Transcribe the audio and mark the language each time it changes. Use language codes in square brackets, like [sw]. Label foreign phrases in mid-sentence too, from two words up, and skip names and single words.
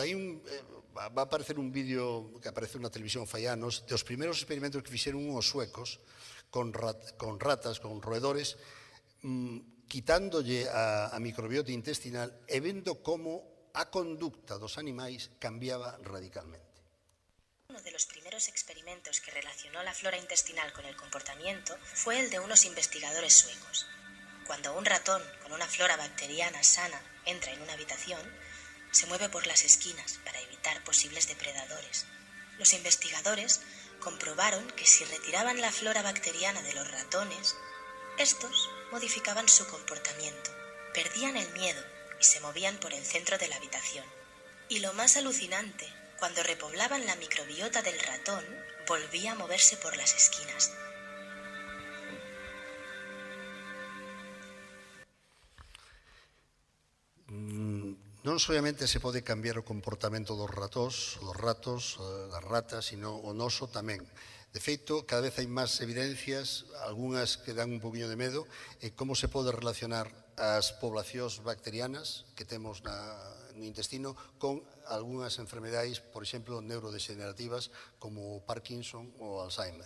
[gl] Va a aparecer un vídeo que aparece na televisión fai anos dos primeiros experimentos que fixeron uns suecos con ratas, con roedores, quitándolle a microbiota intestinal e vendo como a conducta dos animais cambiaba radicalmente. [es] Uno de los primeros experimentos que relacionó la flora intestinal con el comportamiento fue el de unos investigadores suecos. Cuando un ratón con una flora bacteriana sana entra en una habitación, se mueve por las esquinas para evitar posibles depredadores. Los investigadores comprobaron que si retiraban la flora bacteriana de los ratones, estos modificaban su comportamiento, perdían el miedo y se movían por el centro de la habitación. Y lo más alucinante, cuando repoblaban la microbiota del ratón, volvía a moverse por las esquinas. [gl] Non solamente se pode cambiar o comportamento dos ratos, das ratas, sino o noso tamén. De feito, cada vez hai máis evidencias, algunhas que dan un poquinho de medo, como se pode relacionar as poblacións bacterianas que temos no intestino con algunhas enfermedades, por exemplo, neurodegenerativas como o Parkinson ou Alzheimer.